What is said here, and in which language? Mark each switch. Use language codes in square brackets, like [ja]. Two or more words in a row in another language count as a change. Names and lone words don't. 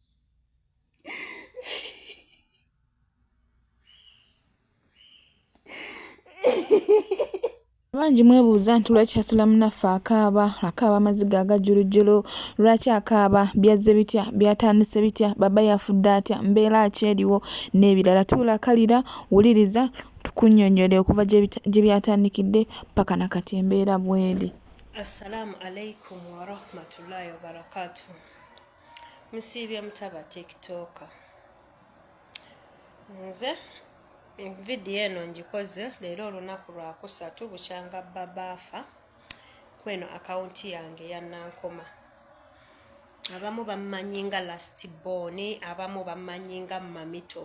[lg] Bangi mwebuuza nti lwaki asula munaffe akaaba Maziga agajjulujjulu, lwaki akaaba, byazze bitya, byatandise bitya, Baba yafudde atya, mbeera ki eriwo n'ebirala. Tuulakalira wuliriza tukunnyonnyole okuva gye byatandikidde paka na kati embeera bw'eri. [ar] السلام عليكم ورحمة الله وبركاته. [lg] Musiibye mutaba TikTok. Nze video eno ngikoze leero olunaku lwa kusatu bukyanga Baba afa kweno akaunti yange ya Nankoma. Abamu bammanyi nga Last Born, abamu bammanyi nga Mamito.